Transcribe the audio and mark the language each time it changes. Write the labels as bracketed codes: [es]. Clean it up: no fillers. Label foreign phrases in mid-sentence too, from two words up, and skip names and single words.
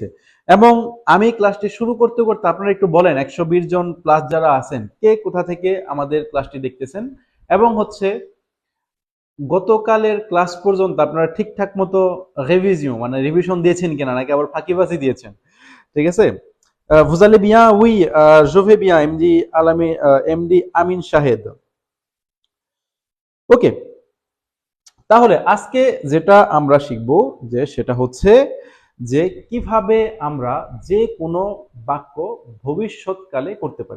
[bn] এবং আমি ক্লাসটি শুরু করতে করতে আপনারা একটু বলেন 120 জন প্লাস যারা আছেন কে কোথা থেকে আমাদের ক্লাসটি দেখতেছেন, এবং হচ্ছে গতকালের ক্লাস পর্যন্ত আপনারা ঠিকঠাক মতো রিভিশন দিয়েছেন কিনা, নাকি আবার ফাঁকিবাজি দিয়েছেন। ঠিক আছে, [fr] Vous allez bien? Oui, je vais bien, [bn] MD আমিন শাহেদ। ওকে, তাহলে আজকে যেটা আমরা শিখব যে সেটা হচ্ছে যে কিভাবে আমরা যে কোনো বাক্য ভবিষ্যৎকালে করতে পারি।